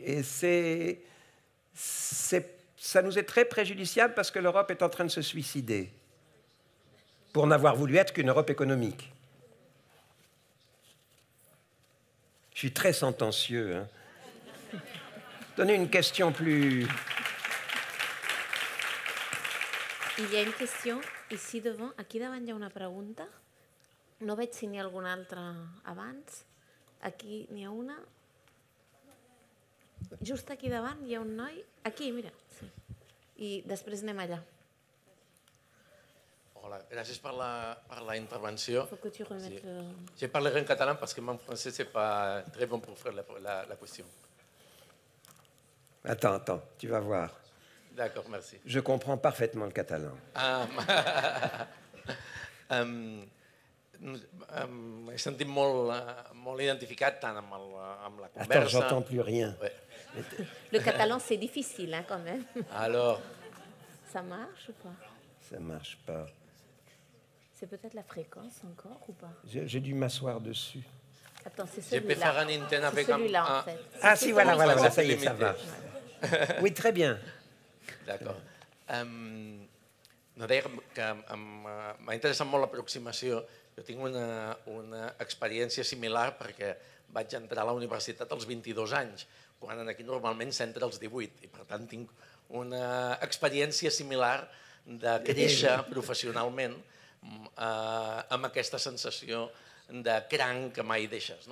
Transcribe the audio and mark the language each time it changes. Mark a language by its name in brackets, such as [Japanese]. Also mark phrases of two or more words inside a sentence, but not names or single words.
[French] Et ça nous est très préjudiciable parce que l'Europe est en train de se suicider pour n'avoir voulu être qu'une Europe économique. Je suis très sentencieux. Hein. Donnez une question plus... Il y a une question ici devant. [Catalan] Aquí davant hi ha una pregunta. No veig si n'hi ha alguna altra abans. Aquí n'hi ha una. Just aquí davant hi ha un noi. Aquí, mira. Sí. I després anem allà. Hola, gràcies per la intervenció. [French] Faut que tu remettes le... Je parlerai en catalan parce que mon français c'est pas très bon pour faire la question. Attends, tu vas voir. D'accord, merci. Je comprends parfaitement le catalan. M'he sentit molt identificat tant amb la conversa... Attends, j'entends plus rien. Ouais. Le catalan, c'est difficile, hein, quand même. Alors, Ça marche ou pas? Ça marche pas. C'est peut-être la fréquence encore ou pas? J'ai dû m'asseoir dessus. Attends, c'est je peux faire celui-là. un intent avec C'est celui-là, en fait. Ah si, voilà, voilà, ça y est, ça va. Oui, très bien. [Catalan] D'acord. No, deia que m'ha interessat molt l'aproximació. Jo tinc una experiència similar perquè vaig entrar a la universitat als 22 anys, quan aquí normalment s'entra als 18, i per tant tinc una experiència similar de créixer professionalment amb aquesta sensació de cranc que mai deixes.